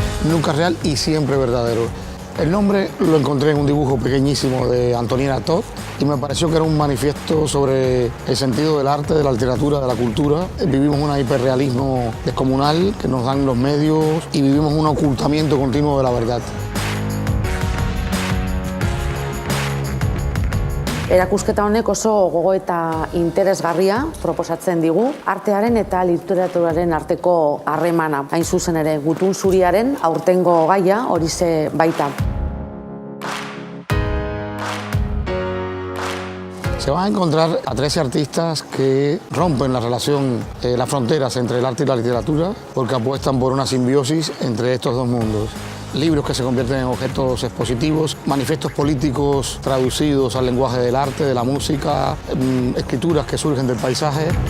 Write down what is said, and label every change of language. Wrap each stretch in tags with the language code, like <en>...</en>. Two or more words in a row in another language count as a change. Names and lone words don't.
<es>nunca real y siempre verdadero. El nombre lo encontré en un dibujo pequeñísimo de Antonieta Todd y me pareció que era un manifiesto sobre el sentido del arte, de la literatura, de la cultura. Vivimos un hiperrealismo descomunal que nos dan los medios y vivimos un ocultamiento continuo de la verdad.</es> <eu>Erakusketa honek oso gogo eta interesgarria proposatzen digu, artearen eta literaturaren arteko harremana. Hain zuzen ere, Gutun Zuriaren aurtengo gaia horixe baita.</eu> <es>Se van a encontrar a 13 artistas que rompen la relación, las fronteras entre el arte y la literatura, porque apuestan por una simbiosis entre estos dos mundos. Libros que se convierten en objetos expositivos, manifiestos políticos traducidos al lenguaje del arte, de la música, escrituras que surgen del paisaje.</es>